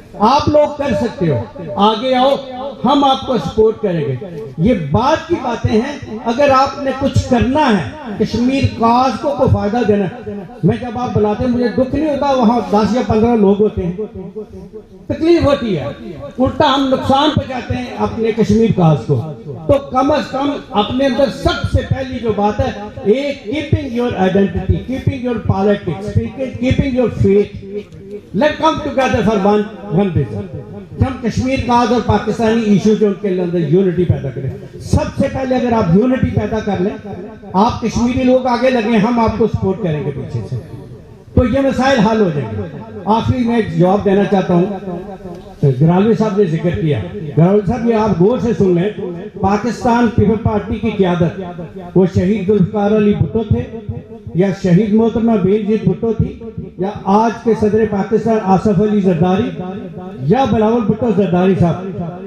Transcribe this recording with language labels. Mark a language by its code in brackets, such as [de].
[ur] آپ لوگ کر سکتے ہو، آگے آؤ، ہم آپ کو سپورٹ کریں گے۔ یہ بات کی باتیں ہیں، اگر آپ نے کچھ کرنا ہے، کشمیر کاز کو کوئی فائدہ دینا ہے، میں جب آپ بلاتے ہیں مجھے دکھ نہیں ہوتا، وہاں 10 یا 15 لوگ ہوتے ہیں، تکلیف ہوتی ہے، الٹا ہم نقصان پہنچاتے ہیں اپنے کشمیر کاز کو۔ تو کم از کم اپنے اندر سب سے پہلی جو بات ہے، ایک [en] Keeping your identity, keeping your politics, keeping your faith, let's come together for one vision. [ur] ہم کشمیر کاز اور پاکستانی ایشو جو ان کے اندر یونٹی پیدا کریں. سب سے پہلے اگر آپ یونٹی پیدا کر لیں, آپ کشمیری لوگ آگے لگیں, ہم آپ کو سپورٹ کریں گے پیچھے سے, تو یہ مسائل حل ہو جائیں گے. آخری میں ایک جواب دینا چاہتا ہوں. گرالوی صاحب نے ذکر کیا, گرالوی صاحب یہ آپ غور سے سن لیں, پاکستان پیپل پارٹی کی قیادت وہ شہید ذوالفقار علی بھٹو تھے, یا شہید محترمہ بینظیر بھٹو تھی, یا آج کے صدر پاکستان آصف علی زرداری, یا بلاول بھٹو زرداری صاحب.